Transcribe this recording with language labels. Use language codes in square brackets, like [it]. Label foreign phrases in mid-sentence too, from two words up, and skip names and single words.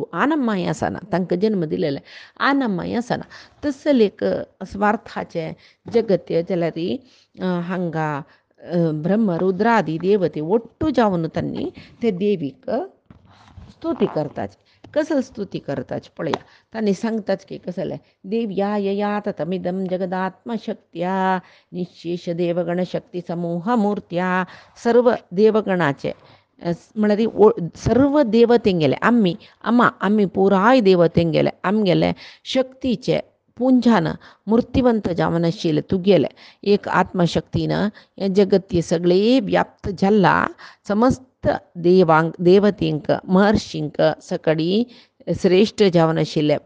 [kok] आनमाय आसना तांकां जन्म दिलेलें आनमाय आसना तसले एक स्वार्थाचें जगत जाल्यार हांगा ब्रह्म रुद्रादी देवते ಒಟ್ಟು जावन तांणी ते देवीक स्तुती करताच कसं स्तुती करताच पळया तांणी सांगताच की कसलें [sa] देव्या यया ततमिदं जगदात्मशक्त्या निशेष देवगण शक्ती समूह मूर्त्या [kok] सर्व देवगणाचे म्हळ्यार सर्व देवतेंगेले आमी पुराय देवतेंगेले आमगेले शक्तीचे पुंजान मूर्तिवंत जावन आशिल्ले तुगेले एक आत्मशक्तीनं हें जगत सगळे व्याप्त जाल्ला समस्त देवतेंक महर्शींक सकडी श्रेश्ठ जावन आशिल्ले